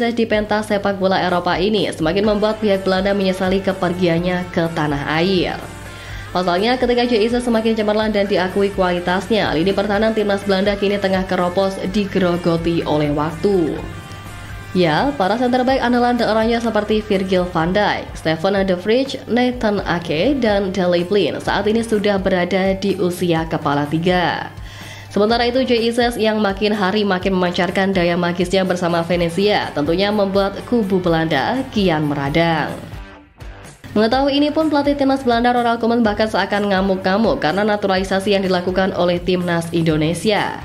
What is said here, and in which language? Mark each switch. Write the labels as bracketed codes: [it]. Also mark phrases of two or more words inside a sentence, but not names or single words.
[id] Ses di pentas sepak bola Eropa ini semakin membuat pihak Belanda menyesali kepergiannya ke tanah air. Pasalnya ketika J.I. Ses semakin cemerlang dan diakui kualitasnya, lini pertahanan timnas Belanda kini tengah keropos digerogoti oleh waktu. Ya, para [en] center back [id] andalan daerahnya seperti Virgil van Dijk, Steven de Vrij, Nathan Ake, dan Daley Blind saat ini sudah berada di usia kepala tiga. Sementara itu J.I. Ses yang makin hari makin memancarkan daya magisnya bersama Venezia tentunya membuat kubu Belanda kian meradang. Mengetahui ini pun pelatih timnas Belanda Ronald Koeman bahkan seakan ngamuk-ngamuk karena naturalisasi yang dilakukan oleh timnas Indonesia.